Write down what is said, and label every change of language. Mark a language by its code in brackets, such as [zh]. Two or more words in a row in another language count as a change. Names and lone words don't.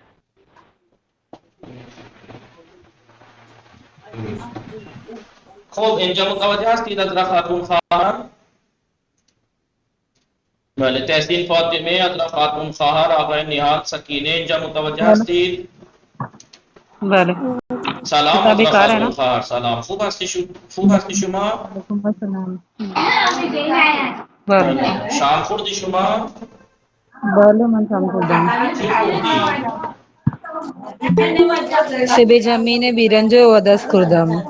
[fa] خب اینجا متوجه هستید از خاتون خواهر؟ بله. تحسین فاطمه از خاتون خواهر، آقای نیهال، سکینه اینجا متوجه هستید؟ بله. سلام از [ur] کتابی کار ہے نا؟ [fa] خاتون خواهر. سلام. خوب هستی شما؟ وعلیکم السلام. بله. بله. شام خوردی شما؟ بله من شام خوردم. چی خوردی؟ سیب زمینی برنج و عدس خوردم.